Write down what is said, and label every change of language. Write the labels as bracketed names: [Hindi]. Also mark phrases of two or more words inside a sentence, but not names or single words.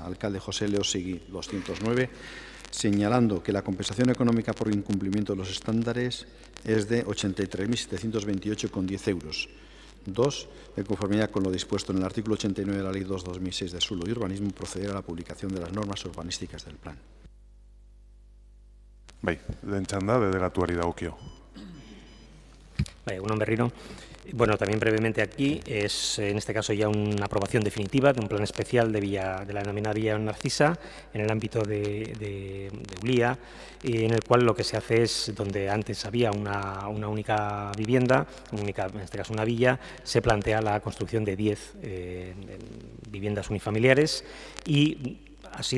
[Spanish] Alcalde José Leosegui, 209, señalando que la compensación económica por incumplimiento de los estándares es de 83.728,10 euros. 2. En conformidad con lo dispuesto en el artículo 89 de la Ley 2/2006 de Suelo y Urbanismo, proceder a la publicación de las normas urbanísticas del plan. [Basque] Bai, lehen txanda delegatuari dagokio. Egun on berriro. [Spanish] Bueno, también brevemente aquí es en este caso ya una aprobación definitiva de un plan especial de la denominada Villa Narcisa en el ámbito de Ulia, en el cual lo que se hace es, donde antes había una única vivienda, en este caso una villa, se plantea la construcción de 10 viviendas unifamiliares y ha sido